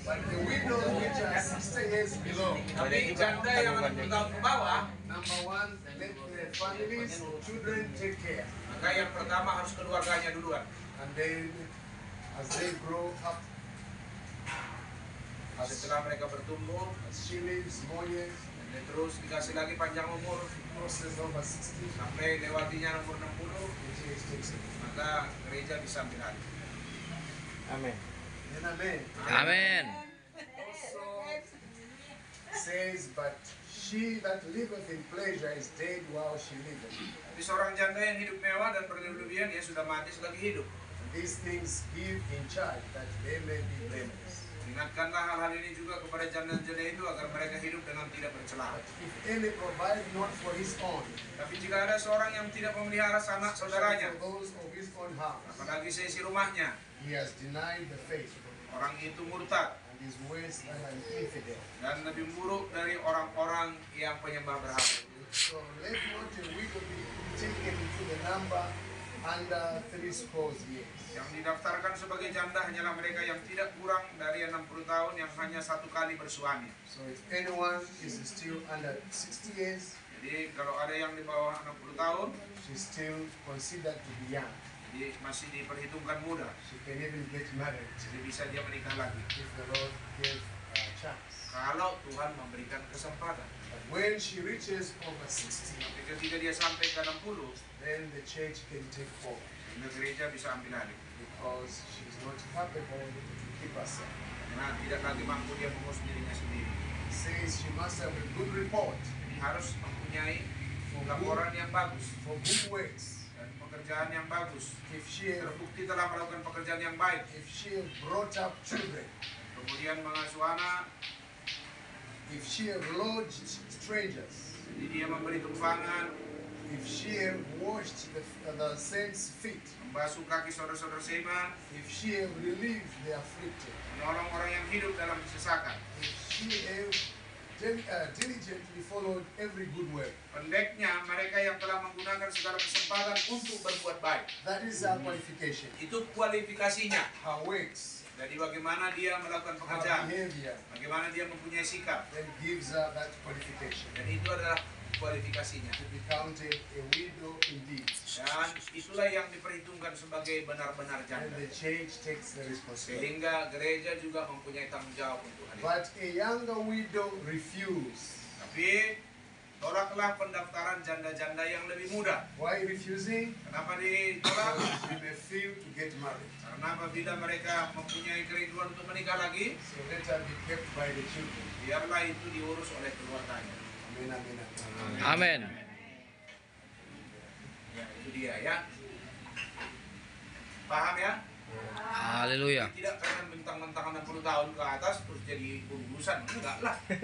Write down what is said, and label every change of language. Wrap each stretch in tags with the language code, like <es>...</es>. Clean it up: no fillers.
<en>But the widows which are 60 years below,</en> <id>Tapi janda yang 60 tahun ke bawah,</id> <en>number one, let their families, children take care.</en> <id>maka yang pertama harus keluarganya duluan.</id> <en>And then, as they grow up,</en> <id>Setelah mereka bertumbuh,</id> <en>as she lives more years,</en> <id>dan terus dikasih lagi panjang umur</id> <en>crosses over 60,</en> <id>sampai lewatinya umur 60,</id> <en>the church takes it.</en> <id>maka gereja bisa ambil alih. Amin.</id> <en>And amen.</en> <id>Amin.</id> <en>Also says, but she that liveth in pleasure is dead while she liveth.</en> <id>Tapi seorang janda yang hidup mewah dan berlebihan, dia sudah mati selagi hidup.</id> <en>And these things give in charge that they may be blameless.</en> <id>Ingatkanlah hal-hal ini juga kepada janda-janda itu agar mereka hidup dengan tidak bercela.</id> <en>But if any provide not for his own,</en> <id>Tapi jika ada seorang yang tidak memelihara sanak saudaranya,</id> <en>for those of his own house,</en> <id>apalagi seisi rumahnya,</id> <en>he has denied the faith,</en> <id>orang itu murtad</id> <en>and is worse than an infidel.</en> <id>dan lebih buruk dari orang-orang yang penyembah berhala.</id> <en>So let not a widow be taken into the number under 80 years.</en> <id>Yang didaftarkan sebagai janda hanyalah mereka yang tidak kurang dari 60 tahun yang hanya satu kali bersuami.</id> <en>So if anyone is still under 60 years,</en> <id>Jadi kalau ada yang di bawah 60 tahun,</id> <en>she's still considered to be young.</en> <id>jadi masih diperhitungkan muda.</id> <en>She can even get married</en> <id>Jadi bisa dia menikah lagi.</id> <en>if the Lord gave a chance.</en> <id>Kalau Tuhan memberikan kesempatan.</id> <en>But when she reaches over 60,</en> <id>Tapi ketika dia sampai ke 60,</id> <en>then the church can take over</en> <id>maka gereja bisa ambil alih.</id> <en>because she's not capable to keep herself.</en> <id>Karena tidak lagi mampu dia mengurus dirinya sendiri.</id> <en>It says she must have a good report</en> <id>Jadi harus mempunyai laporan yang bagus</id> <en>for good works.</en> <id>dan pekerjaan yang bagus.</id> <en>If she</en> <id>Terbukti telah melakukan pekerjaan yang baik,</id> <en>if she brought up children,</en> <id>kemudian mengasuh anak,</id> <en>if she lodged strangers,</en> <id>jadi dia memberi tumpangan,</id> <en>if she washed the saints' feet,</en> <id>membasuh kaki saudara-saudara seiman,</id> <en>if she relieved the afflicted,</en> <id>menolong orang yang hidup dalam kesesakan.</id> <en>if she diligently followed every good work.</en> <id>Pendeknya mereka yang telah menggunakan segala kesempatan untuk berbuat baik.</id> <en>That is her qualification.</en> <id>Itu kualifikasinya.</id> <en>Her works,</en> <id>Jadi bagaimana dia melakukan</id> <en>her</en> <id>pekerjaan,</id> <en>behavior,</en> <id>bagaimana dia mempunyai sikap,</id> <en>then gives her that qualification</en> <id>dan itu adalah kualifikasinya.</id> <en>to be counted a widow indeed.</en> <id>Dan itulah yang diperhitungkan sebagai benar-benar</id> <en>And</en> <id>janda.</id> <en>the church takes the responsibility.</en> <id>Sehingga gereja juga mempunyai tanggung jawab untuk hal itu.</id> <en>But a younger widow refused.</en> <id>Tapi tolaklah pendaftaran janda-janda yang lebih muda.</id> <en>Why refusing?</en> <id>Kenapa ditolak?</id> <en>She may fail to get married.</en> <id>Karena apabila mereka mempunyai kerinduan untuk menikah lagi,</id> <en>So let her be kept by the children.</en> <id>biarlah itu diurus oleh keluarganya.</id> <en>Amen, amen, amen.</en> <id>Amin. Ya, itu dia ya. Paham ya? Haleluya. Tidak karena mentang-mentang 60 tahun ke atas terus jadi urusan. Enggak lah.</id>